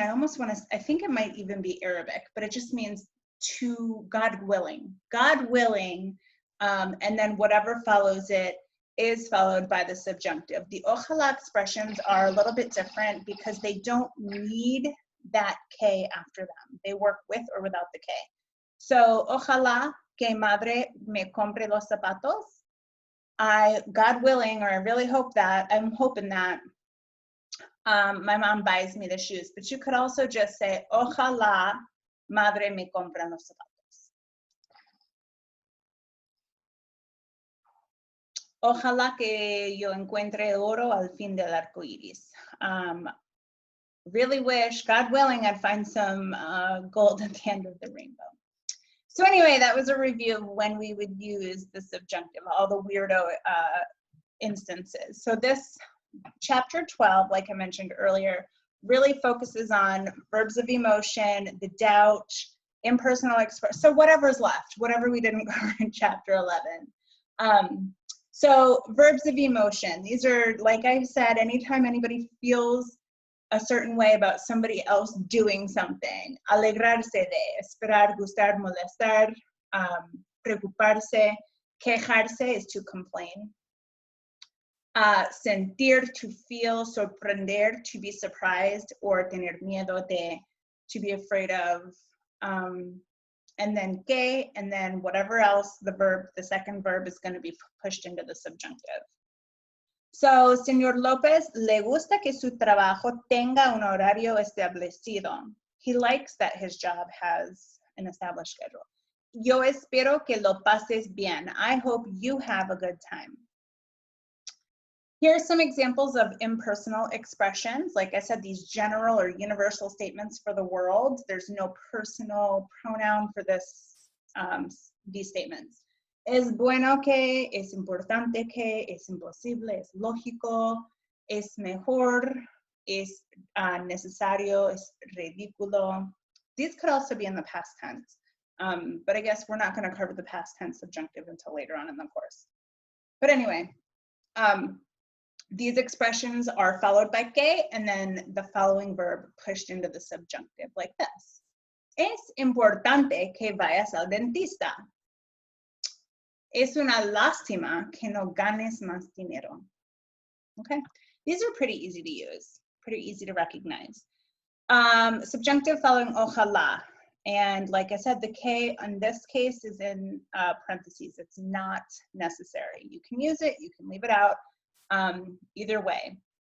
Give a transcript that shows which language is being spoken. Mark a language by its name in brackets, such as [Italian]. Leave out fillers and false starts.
[English] I think it might even be Arabic, but it just means to God willing. God willing, and then whatever follows it is followed by the subjunctive. The ojalá expressions are a little bit different because they don't need that K after them. They work with or without the K. [Spanish] So, ojalá que madre me compre los zapatos. [English] God willing, or I really hope that, I'm hoping that my mom buys me the shoes. But you could also just say, ojalá madre me compre los zapatos. [Spanish] Ojalá que yo encuentre oro al fin del arco iris. [English] Really wish, God willing, I'd find some gold at the end of the rainbow. So anyway, that was a review of when we would use the subjunctive, all the weirdo instances. So this chapter 12, like I mentioned earlier, really focuses on verbs of emotion, the doubt, impersonal expression, so whatever's left, whatever we didn't cover in chapter 11. So verbs of emotion, these are, like I said, anytime anybody feels a certain way about somebody else doing something. [Spanish] Alegrarse de, esperar, gustar, molestar, preocuparse, quejarse is to complain. [English] Sentir, to feel, sorprender, to be surprised, or tener miedo de, to be afraid of, and then que, and then whatever else the verb, the second verb is going to be pushed into the subjunctive. [Spanish] So, Señor López, le gusta que su trabajo tenga un horario establecido. [English] He likes that his job has an established schedule. [Spanish] Yo espero que lo pases bien. [English] I hope you have a good time. Here are some examples of impersonal expressions. Like I said, these general or universal statements for the world. There's no personal pronoun for this, these statements. [Spanish] Es bueno que, es importante que, es imposible, es lógico, es mejor, es necesario, es ridículo. [English] These could also be in the past tense, but I guess we're not going to cover the past tense subjunctive until later on in the course. But anyway, these expressions are followed by que, and then the following verb pushed into the subjunctive like this. [Spanish] Es importante que vayas al dentista. Es una lástima que no ganes más dinero. [English] Okay, these are pretty easy to use, pretty easy to recognize. Subjunctive following ojalá. And like I said, the que in this case is in parentheses. It's not necessary. You can use it, you can leave it out. Either way.